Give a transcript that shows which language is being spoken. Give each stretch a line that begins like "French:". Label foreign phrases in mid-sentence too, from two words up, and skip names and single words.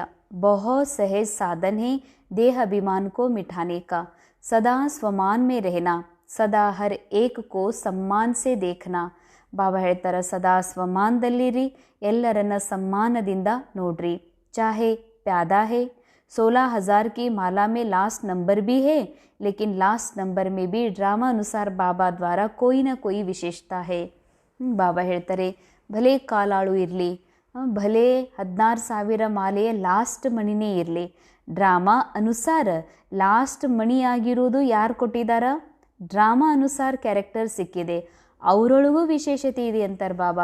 Hindi: बहु सहज साधन है देह अभिमान को मिटाने का. सदा स्वमान में रहना, सदा हर एक को सम्मान से देखना.
Kannada: ಬಾಬಾ ಹೇಳ್ತಾರೆ, ಸದಾ ಸ್ವಮಾನದಲ್ಲಿರಿ, ಎಲ್ಲರನ್ನ ಸಮ್ಮಾನದಿಂದ ನೋಡ್ರಿ.
Hindi: चाहे प्यादा है 16,000 की माला में लास्ट नंबर भी है, लेकिन लास्ट नंबर में भी ड्रामा अनुसार बाबा द्वारा कोई ना कोई विशेषता है.
Kannada: ಬಾಬಾ ಹೇಳ್ತಾರೆ, ಭಲೆ ಕಾಲಾಳು ಇರಲಿ, ಭಲೆ 16,000 ಮಾಲೆಯ ಲಾಸ್ಟ್ ಮಣಿನೇ ಇರಲಿ, ಡ್ರಾಮಾ ಅನುಸಾರ ಲಾಸ್ಟ್ ಮಣಿ ಆಗಿರೋದು ಯಾರು ಕೊಟ್ಟಿದ್ದಾರ, ಡ್ರಾಮಾ ಅನುಸಾರ ಕ್ಯಾರೆಕ್ಟರ್ ಸಿಕ್ಕಿದೆ, ಅವರೊಳಗೂ ವಿಶೇಷತೆ ಇದೆ ಅಂತಾರೆ ಬಾಬಾ.